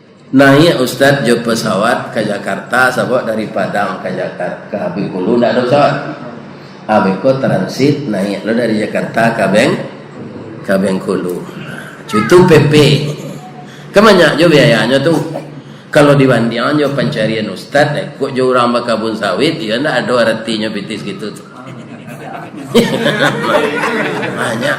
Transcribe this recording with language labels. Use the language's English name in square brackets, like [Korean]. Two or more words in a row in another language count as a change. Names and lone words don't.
[Minangkabau] Naik Ustadz jo pesawat ke Jakarta, sabok dari Padang ke Jakarta ke Bengkulu, ndak ada pesawat. Abeko transit naik lo dari Jakarta ke Bengkulu. Itu PP. Kemana jo biayanya tuh? Kalau dibandingkan jo pencarian Ustadz, kok jo orang bakabun sawit, ya ndak ada artinya pitis gitu tuh. Banyak.